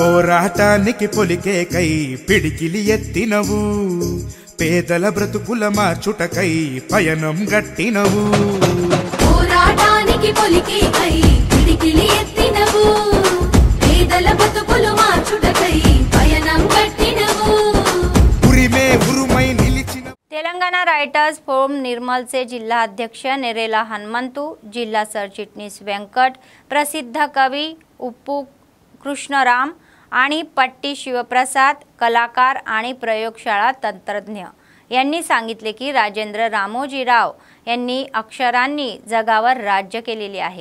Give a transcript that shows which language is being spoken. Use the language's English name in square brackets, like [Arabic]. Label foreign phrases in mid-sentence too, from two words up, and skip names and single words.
[Telugu] పోరాటానికి పొలికేకై పిడికిలి ఎత్తినవు, పేదల బ్రతుకుల మార్చుటకై పయనం గట్టినవు. పోరాటానికి పొలికేకై పిడికిలి ఎత్తినవు, పేదల బ్రతుకులు మార్చుటకై పయనం గట్టినవు. ఉరిమే ఉరుమై నిలిచిన [Marathi] तेलंगाना रायटर्स फोरम निर्मलचे जिल्हा अध्यक्ष नेरेला हनुमंतू, जिल्हा सरचिटणीस व्यंकट, प्रसिद्ध कवी उप्पू कृष्णराम आणि पट्टी शिवप्रसाद, कलाकार आणि प्रयोगशाळा तंत्रज्ञ यांनी सांगितले की राजेंद्र रामोजीराव यांनी अक्षरांनी जगावर राज्य केलेले आहे.